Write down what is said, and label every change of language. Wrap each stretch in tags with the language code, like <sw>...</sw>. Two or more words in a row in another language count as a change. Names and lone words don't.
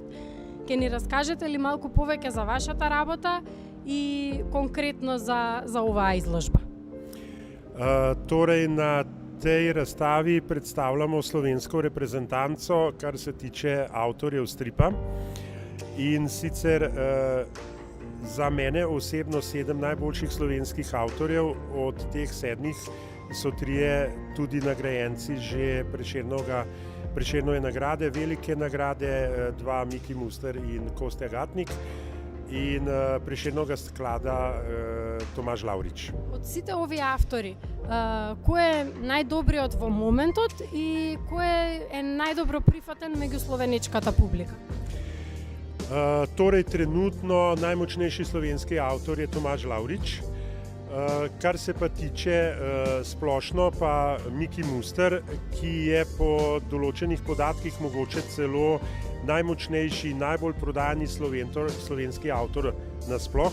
<mk>Ке ни раскажете ли малку повеќе за вашата работа и конкретно за оваа изложба?</mk> <sl>Torej na tej razstavi predstavljamo slovensko reprezentanco, kar se tiče avtorjev stripa. In sicer za mene osebno 7 najboljših slovenskih avtorjev, od teh 7 so 3 tudi nagrajenci že Prešernove nagrade, velike nagrade, 2 Miki Muster in Kostja Gatnik, in Prešernovega sklada Tomaž Lavrič.</sl> <mk>Од сите овие автори, кој е најдобриот во моментот и кој е најдобро прифатен меѓу словенечката публика?</mk> <sl>Torej, trenutno najmočnejši slovenski avtor je Tomaž Lavrič. Kar se pa tiče splošno, pa Miki Muster, ki je po določenih podatkih mogoče celo najmočnejši, najbolj prodajani slovenski avtor nasploh.</sl>